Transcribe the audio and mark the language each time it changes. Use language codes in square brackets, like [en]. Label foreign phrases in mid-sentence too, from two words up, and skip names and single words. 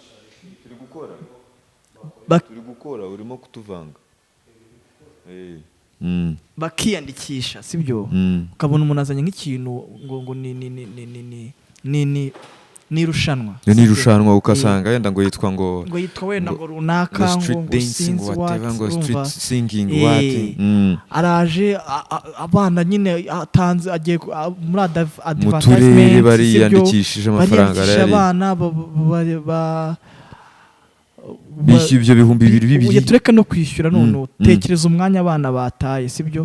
[rw] Turi gukora urimo kutuvanga Mm. bakiyandikisha sibyo Mm. ukabona umuntu azanye nk'ikintu ngo ni irushanwa ni irushanwa ukasanga yenda ngo yitwa ngo yitwa wenda ngo ngo runaka street ngo dancing sinzi whatever what ngo street urumva. singing Eh, what araje abana nyine atanze agiye muri mu turere advertisement bariyandikishije amafaranga bariyandikisha arayari abana bishyuye ibyo bihumbi bibiri tureke no kwishyura none Mm. tekereza umwanya abana bataye sibyo